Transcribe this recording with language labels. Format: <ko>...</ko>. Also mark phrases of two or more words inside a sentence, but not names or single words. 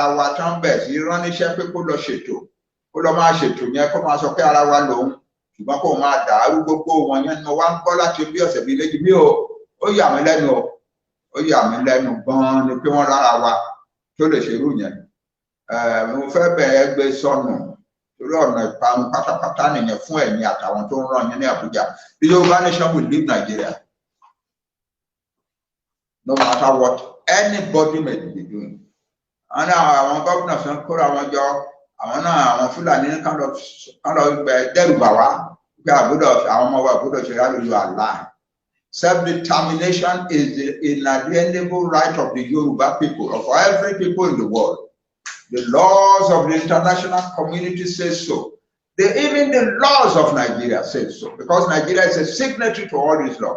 <yo>wa tán bẹ̀ sí rán níṣẹ́ pé kó lọ ṣètò kó lọ máa ṣètò yẹn kó máa sọ pé ara wa lòun ṣùgbọ́n kó máa dàrú gbogbo wọn yẹn ni mo wá ń gbọ́ láti bí ọ̀sẹ̀ bíi méjì mi ó yà mí lẹ́nu ó yà mí lẹ́nu gan-an ni pé wọ́n lára wa tó lè ṣerú yẹn mo fẹ́ bẹ̀ẹ́ gbé sọnù torí ọ̀nà ìparun pátápátá nìyẹn fún ẹ̀yin àtàwọn tó ń ràn yín ní Àbújá.</yo> <en>The Yoruba nation will leave Nigeria no matter what anybody may be doing.</en> <yo>Àwọn gómìnà fún kóra wọn jọ àwọn náà àwọn Fúlàní kán lọ dẹ́rù bà wá pé àwọn ọmọ wa àbúdọ̀ ṣe rálùlù àlá.</yo> <en>Self-determination is the inalienable right of the Yoruba people, of every people in the world. The laws of the international community say so. Even the laws of Nigeria say so, because Nigeria is a signatory to all these laws.</en>